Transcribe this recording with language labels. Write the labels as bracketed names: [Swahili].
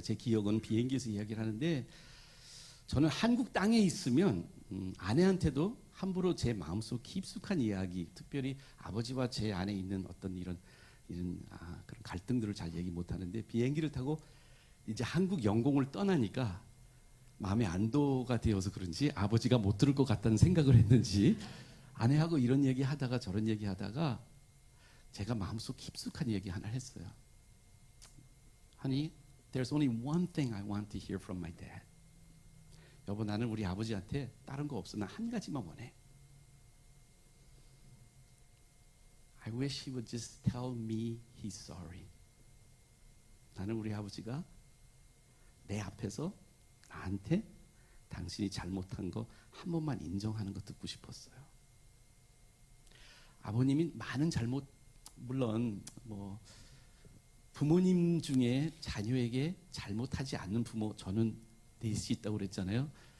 [Korean] 제 기억은 비행기에서 이야기를 하는데 저는 한국 땅에 있으면 아내한테도 함부로 제 마음속 깊숙한 이야기, 특별히 아버지와 제 안에 있는 어떤 이런 그런 갈등들을 잘 얘기 못 하는데 비행기를 타고 이제 한국 영공을 떠나니까 마음의 안도가 되어서 그런지 아버지가 못 들을 것 같다는 생각을 했는지 아내하고 이런 얘기 하다가 저런 얘기 하다가 제가 마음속 깊숙한 얘기 하나 했어요. [English] Honey, there's only one thing I want to hear from my dad. [Korean] 여보, 나는 우리 아버지한테 다른 거 없어. 나 한 가지만 원해. [English] I wish he would just tell me he's sorry. [Korean] 나는 우리 아버지가 내 앞에서 나한테 당신이 잘못한 거 한 번만 인정하는 거 듣고 싶었어요. 아버님이 많은 잘못, 물론 뭐 부모님 중에 자녀에게 잘못하지 않는 부모, 저는 넷이 있다고 그랬잖아요.